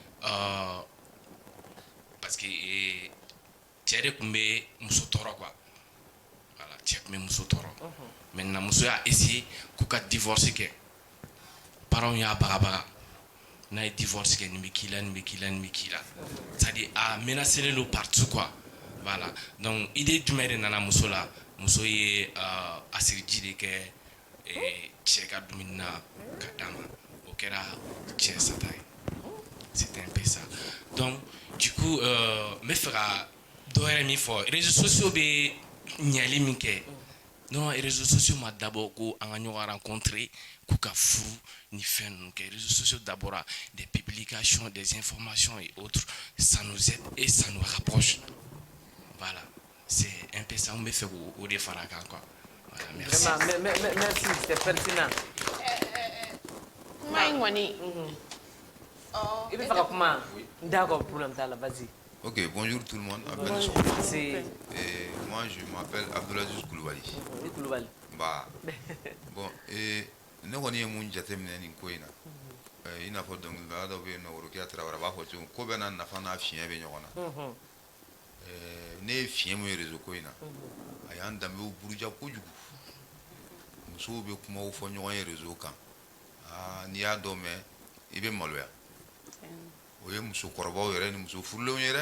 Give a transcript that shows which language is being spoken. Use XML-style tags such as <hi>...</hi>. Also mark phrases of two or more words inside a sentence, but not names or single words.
<fr>parce que</fr> <bm>cɛ de kun bɛ muso tɔɔrɔ</bm> <fr>quoi voilà</fr> <bm>cɛ kun bɛ muso tɔɔrɔ maintenant muso y'a essayer k'u ka divorce kɛ parents y'a bagabaga n'a ye divorce kɛ nin bɛ k'i la nin bɛ k'i la nin bɛ k'i la</bm> <fr>c'est à dire</fr> <bm>a menacé don</bm> <fr>partout quoi voilà donc idée</fr> <bm>jumɛn de nana muso la muso ye asiriji de kɛ cɛ ka dumuni na ka d'a ma o kɛra cɛ sata ye</bm> <fr>c'était un peu ça donc du coup</fr> <bm>n bɛ fɛ ka dɔ yɛrɛ min fɔ</bm> <fr>réseaux sociaux</fr> <bm>bɛ ɲɛli min kɛ</bm> <fr>non réseaux sociaux</fr> <bm>ma d'abord ko an ka ɲɔgɔn rencontrer k'u ka furu ni fɛn ninnu kɛ</bm> <fr>réseaux sociaux d'abord des publications des informations et autres ça nous aide et ça nous rapproche voilà c'est un peu ça</fr> <bm>n bɛ fɛ k'o de fara kan</bm> <fr>quoi voilà merci. Merci c'est pertinent.</fr> <bm>Kuma in kɔni. I bɛ fɛ ka kuma</bm> <fr>d'accord problème</fr> <bm>t'a la vas-y.</bm> <fr>Ok, bonjour tout le monde. Moi, je m'appelle Abdoulaziz Koulibaly. Koulibaly.</fr> <bm>Bah, bon, ne kɔni ye mun jateminɛ nin ko in na i n'a fɔ dɔnkilidala dɔ bɛ yen nɔ Worokiya Tarawele a b'a fɔ cogo ko bɛɛ n'a nafa n'a fiɲɛ bɛ ɲɔgɔn na ne ye fiɲɛ mun ye réseau ko in na a y'an danbew buruja kojugu musow bɛ kumaw fɔ ɲɔgɔn ye réseau kan n'i y'a dɔn mɛn i bɛ maloya o ye musokɔrɔbaw yɛrɛ ni muso furulenw ye dɛ.</bm>